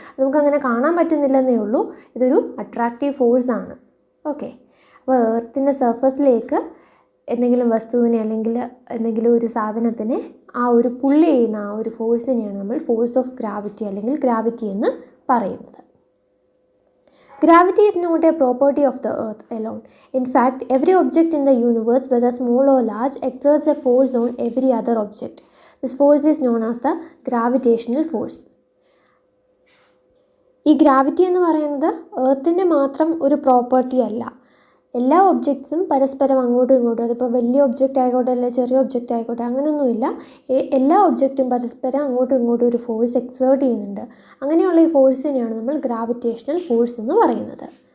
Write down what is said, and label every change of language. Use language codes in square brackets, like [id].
[ml] നമുക്കങ്ങനെ കാണാൻ പറ്റുന്നില്ലെന്നേ ഉള്ളൂ. ഇതൊരു അട്രാക്റ്റീവ് ഫോഴ്സാണ്. ഓക്കെ, അപ്പോൾ എർത്തിൻ്റെ സർഫസിലേക്ക് എന്തെങ്കിലും വസ്തുവിനെ അല്ലെങ്കിൽ എന്തെങ്കിലും ഒരു സാധനത്തിനെ ആ ഒരു പുള്ളി ചെയ്യുന്ന ആ ഒരു ഫോഴ്സിനെയാണ് നമ്മൾ ഫോഴ്സ് ഓഫ് ഗ്രാവിറ്റി അല്ലെങ്കിൽ ഗ്രാവിറ്റി എന്ന് പറയുന്നത്. [en] Gravity is not a property of the earth alone. In fact, every object in the universe, whether small or large, exerts a force on every other object. This force is known as the gravitational force. [ml] ഈ gravity എന്ന് പറയുന്നത് എർത്തിൻ്റെ മാത്രം ഒരു property അല്ല. എല്ലാ ഒബ്ജക്ട്സും പരസ്പരം അങ്ങോട്ടും ഇങ്ങോട്ടും, അതിപ്പോൾ വലിയ ഒബ്ജക്റ്റ് ആയിക്കോട്ടെ അല്ലെ ചെറിയ ഒബ്ജക്റ്റ് ആയിക്കോട്ടെ, അങ്ങനെയൊന്നുമില്ല. എല്ലാ ഒബ്ജക്റ്റും പരസ്പരം അങ്ങോട്ടും ഇങ്ങോട്ടും ഒരു ഫോഴ്സ് എക്സേർട്ട് ചെയ്യുന്നുണ്ട്. അങ്ങനെയുള്ള ഈ ഫോഴ്സിനെയാണ് നമ്മൾ ഗ്രാവിറ്റേഷണൽ ഫോഴ്സ് എന്ന് പറയുന്നത്.